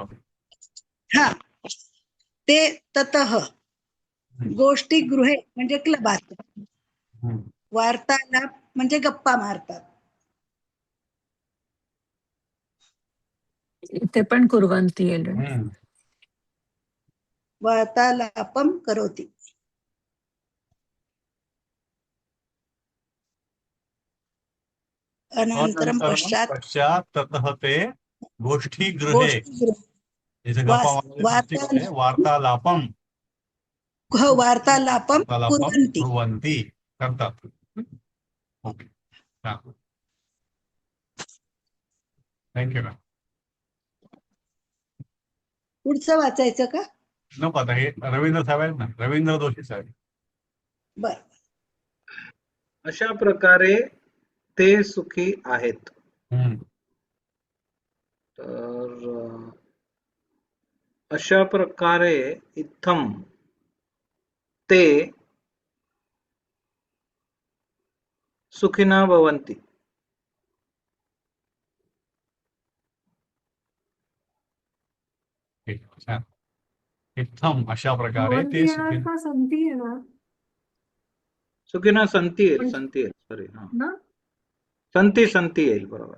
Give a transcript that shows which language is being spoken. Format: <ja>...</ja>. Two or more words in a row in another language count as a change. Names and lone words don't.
<sa>हा, ते ततः. गोष्टी गृहे</sa> <mr>म्हणजे क्लबात. हम्म. वार्तालाप म्हणजे गप्पा मारतात. इथे पण कुर्वन्ति येईल. हम्म.</mr> <sa>वार्तालापम करोति. अनंतरम पश्चात ततः ते गोष्ठीगृहे. गोष्टी</sa> <mr>इथे गप्पा मारण्याचे वार्तालापम</mr> <sa>वार्तालापम कुर्वन्ति.</sa> <mr>कुर्वन्ति करतात.</mr> <en>okay, thank you ma'am.</en> <mr>पुढचं वाचायचं का? नको, आता हे रवींद्र साहेब आहेत ना, रवींद्र जोशी साहेब. बर. अशा प्रकारे ते सुखी आहेत. तर अशा प्रकारे</mr> <sa>इत्थम ते सुखिनः भवन्ति.</sa> <mr>ठीक, छान. इत्थम अशा प्रकारे</mr> <sa>भवंती ते</sa> <mr>येणार सुखी का संती येणार</mr> <sa>सुखिनः संती येईल.</sa> <mr>म्हणजे संती येईल. सॉरी. हा. ना संती येईल. बरोबर.</mr>